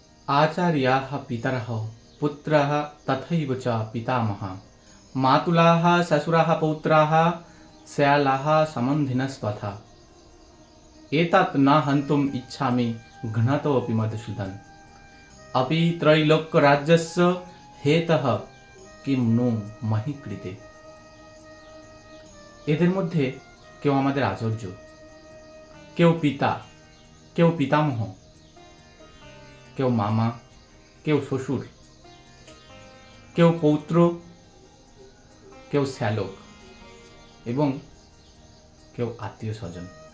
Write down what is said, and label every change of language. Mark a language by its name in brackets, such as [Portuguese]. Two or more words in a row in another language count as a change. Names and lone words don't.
[Sanskrit] आचार्याः पितरः पुत्रः तथैव च पितामहः मातुलाः ससुराः पौत्राः श्यालाः सम्बन्धिनस्तथा एतत् न हन्तुम् इच्छामि घ्नतोऽपि मधुसूदन अपि त्रैलोक्यराज्यस्य हेतः किं नु महि कृते। [Bangla] এদের মধ্যে কেউ আমাদের আচার্য, কেউ পিতা, কেউ পিতামহ, কেউ মামা, কেউ শ্বশুর, কেউ পৌত্র, কেউ শ্যালক এবং কেউ আত্মীয় স্বজন।